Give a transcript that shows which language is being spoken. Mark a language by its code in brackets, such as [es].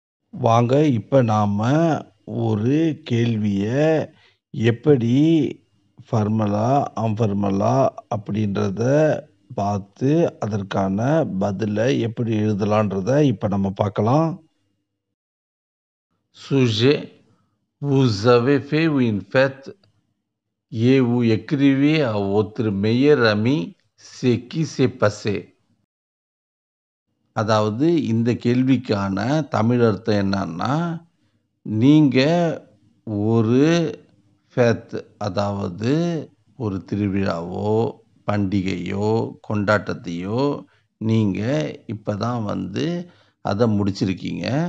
[ta] வாங்க இப்போ நாம் ஒரு கேள்வியை எப்படி ஃபார்மலா, அன்ஃபார்மலா அப்படின்றத பார்த்து அதற்கான பதிலை எப்படி எழுதலான்றதை இப்போ நம்ம பார்க்கலாம். [fr] Sujet, vous avez fait une fête et vous écrivez à votre meilleur ami ce qui s'est passé. [ta] அதாவது இந்த கேள்விக்கான தமிழ் அர்த்தம் என்னன்னா, நீங்கள் ஒரு ஃபேத், அதாவது ஒரு திருவிழாவோ பண்டிகையோ கொண்டாட்டத்தையோ நீங்கள் இப்போ தான் அதை முடிச்சிருக்கீங்க.